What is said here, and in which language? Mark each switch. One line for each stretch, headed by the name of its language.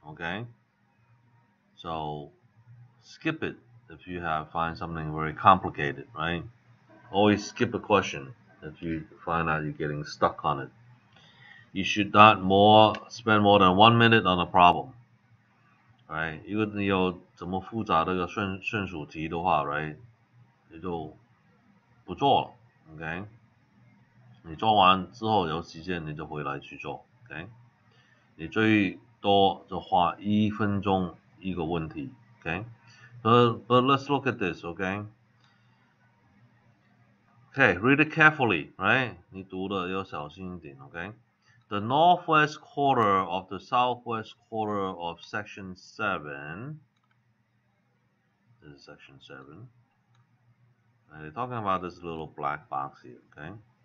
English: Okay, so skip it if you find something very complicated, right? Always skip a question if you find out you're getting stuck on it. You should not spend more than 1 minute on a problem. ，right？
Chinese: 如果你有这么复杂的一个顺数题的话，right？你就不做了 ，OK？ 你做完之后有时间你就回来去做 ，OK？你最多就花1分钟一个问题 ，OK？
English: But let's look at this, OK? Okay, read it carefully, right?
Chinese: 你读的要小心一点 ，OK?
English: The northwest quarter of the southwest quarter of section 7. This is section 7. And they're talking about this little black box here, okay?